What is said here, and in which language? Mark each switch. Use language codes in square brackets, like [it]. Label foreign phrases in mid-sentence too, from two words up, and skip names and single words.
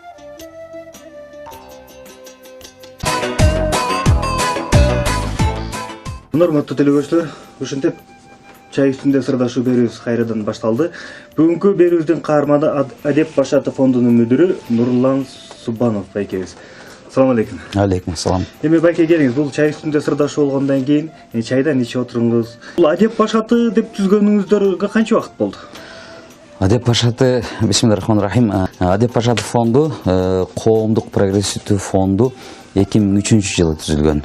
[ky] Урматтуу телекөрүүчүлөр, ушинтип чай үстүндө сырдашуу берүүбүз кайрадан башталды. Бүгүнкү берүүбүздүн каарманы Адеп Башатов фондунун мүдүрү Нурлан Субанов байкебиз. [ar] السلام عليكم. عليكم السلام. [ky] Эми байке келиңиз, бул чай үстүндө сырдашуу болгондон кийин чайдан ичип отуруңуз. Бул Адеп Башаты деп түзгөнүңүздөргө канча убакыт болду? Адеп Башаты, бисмиллахиррахманиррахим. Адеп Башатов фонду коомдук прогрессивдүү фонду 2003-жылы түзүлгөн.